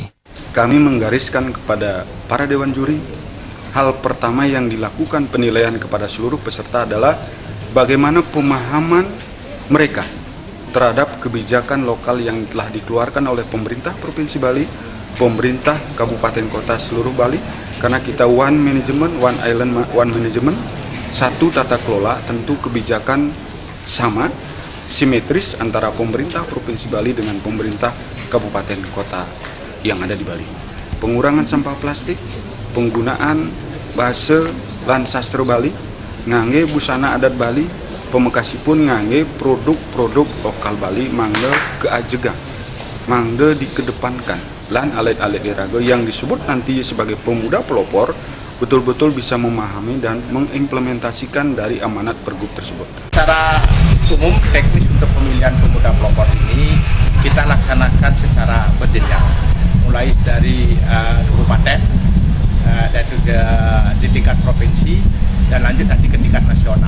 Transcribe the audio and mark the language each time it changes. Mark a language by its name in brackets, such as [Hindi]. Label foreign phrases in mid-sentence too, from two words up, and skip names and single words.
[Indonesian] Kami menggariskan kepada para dewan juri, hal pertama yang dilakukan penilaian kepada seluruh peserta adalah bagaimana pemahaman mereka terhadap kebijakan lokal yang telah dikeluarkan oleh pemerintah Provinsi Bali, pemerintah kabupaten kota seluruh Bali, karena kita [English] one management, one island, one management, [Indonesian] satu tata kelola, tentu kebijakan sama, simetris antara pemerintah Provinsi Bali dengan pemerintah kabupaten kota yang ada di Bali. Pengurangan sampah plastik, penggunaan bahasa [Balinese] lan sastra Bali, ngangge busana adat Bali, pemekasipun ngangge produk-produk lokal Bali, mangga keajegang, mangga dikedepankan. [Indonesian] Dan [Balinese] alit-alit diraga [Indonesian] yang disebut nanti sebagai pemuda pelopor betul-betul bisa memahami dan mengimplementasikan dari amanat pergub tersebut. Secara umum teknis untuk pemilihan pemuda pelopor ini kita laksanakan secara berjenjang, mulai dari kabupaten dan juga di tingkat provinsi dan lanjut nanti ke tingkat nasional.